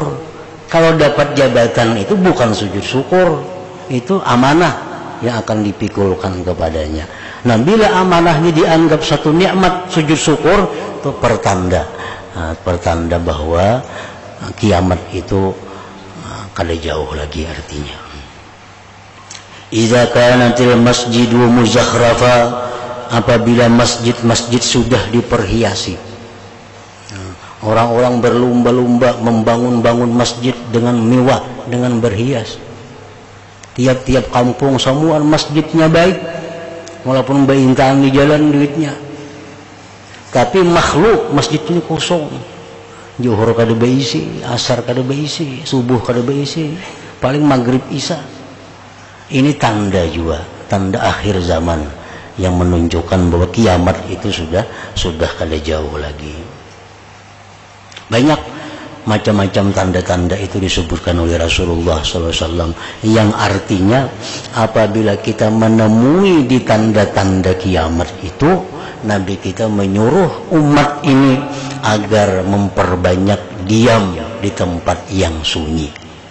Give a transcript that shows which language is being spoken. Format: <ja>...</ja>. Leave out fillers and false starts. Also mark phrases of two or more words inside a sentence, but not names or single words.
<id>Kalau dapat jabatan itu bukan sujud syukur, itu amanah yang akan dipikulkan kepadanya. Nah, bila amanahnya dianggap satu nikmat, sujud syukur itu pertanda, pertanda bahwa kiamat itu kada jauh lagi artinya.</id> <ar>إذا كانت المسجد مزخرفة,</ar> <id>apabila masjid-masjid sudah diperhiasi. Orang-orang berlumba-lumba membangun-bangun masjid dengan mewah, dengan berhias. Tiap-tiap kampung semua masjidnya baik, walaupun berintaan di jalan duitnya. Tapi makhluk masjid ini kosong.</id> <bjn>Zuhur kada beisi, asar kada beisi, subuh kada beisi, paling maghrib isya.</bjn> <id>Ini tanda juga, tanda akhir zaman yang menunjukkan bahwa kiamat itu sudah kada jauh lagi. Banyak macam-macam tanda-tanda itu disebutkan oleh Rasulullah SAW, yang artinya apabila kita menemui di tanda-tanda kiamat itu, Nabi kita menyuruh umat ini agar memperbanyak diam di tempat yang sunyi.</id>